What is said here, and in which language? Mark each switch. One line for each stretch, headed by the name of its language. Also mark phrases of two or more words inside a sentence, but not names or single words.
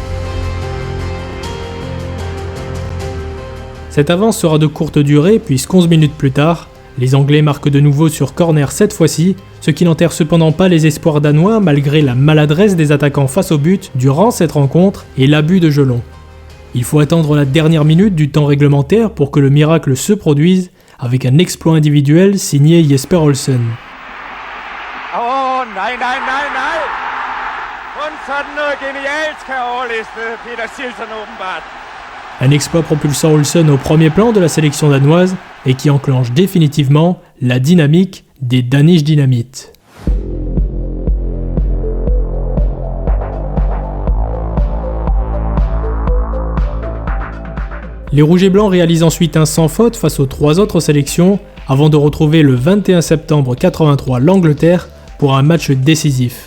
French: Cette avance sera de courte durée puisque'11 minutes plus tard, les Anglais marquent de nouveau sur corner cette fois-ci, ce qui n'enterre cependant pas les espoirs danois malgré la maladresse des attaquants face au but durant cette rencontre et l'abus de jeu long. Il faut attendre la dernière minute du temps réglementaire pour que le miracle se produise avec un exploit individuel signé Jesper Olsen.
Danish: Oh, nej, nej, nej, nej! Kun sådan noget genialt kan overliste Peter Shilton åbenbart.
French: Un exploit propulsant Olsen au premier plan de la sélection danoise et qui enclenche définitivement la dynamique des Danish Dynamite. Les Rouges et Blancs réalisent ensuite un sans faute face aux 3 autres sélections avant de retrouver le 21 septembre 83 l'Angleterre pour un match décisif.